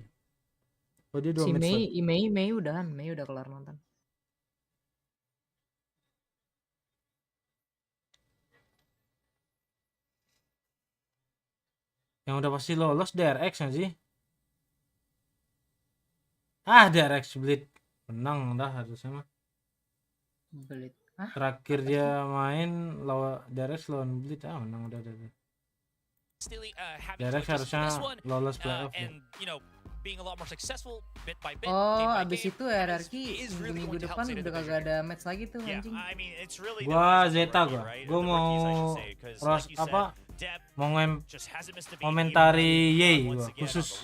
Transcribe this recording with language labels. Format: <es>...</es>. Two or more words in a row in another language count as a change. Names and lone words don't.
<id>Oh dia 2 si match. Mei udah kelar nonton. Yang udah pasti lolos DRX nggak sih? DRX Bleed menang dah harusnya mah. Bleed. Terakhir dia main lawan DRX lawan Bleed menang udah. DRX harusnya lolos playoff. Oh, abis itu RRQ minggu depan udah kagak ada match lagi tuh anjing. Gua ZETA gua mau mau komentari Yey gua khusus.</id>